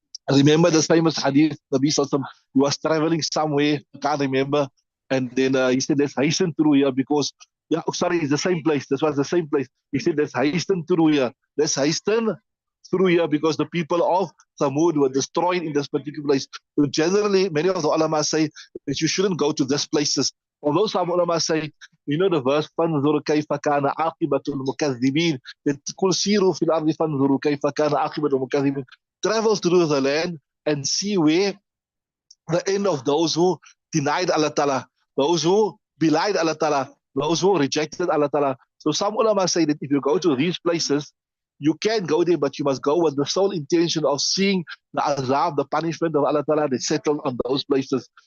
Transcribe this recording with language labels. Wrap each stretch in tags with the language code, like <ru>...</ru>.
<en>Remember the famous hadith, Nabi Sallallahu he was traveling somewhere, I can't remember, and then he said, let's hasten through here because, yeah, oh, sorry, it's the same place. This was the same place. He said, let's hasten through here. Let's hasten through here because the people of Thamud were destroyed in this particular place. So generally, many of the ulama say that you shouldn't go to these places. Although some ulama say, you know the verse,</en> <ar>فَانْظُرْ كَيْفَ كَانَ عَاقِبَةُ الْمُكَذِّبِينَ قُلْ سِيرُوا فِي الْأَرْضِ فَانْظُرُوا كَيْفَ كَانَ عَاقِبَةُ الْمُكَذِّبِينَ.</ar> <en>Travel through the land and see where the end of those who denied Allah Ta'ala, those who belied Allah Ta'ala, those who rejected Allah Ta'ala. So some ulama say that if you go to these places, you can go there, but you must go with the sole intention of seeing the azab, the punishment of Allah Ta'ala that settled on those places.</en>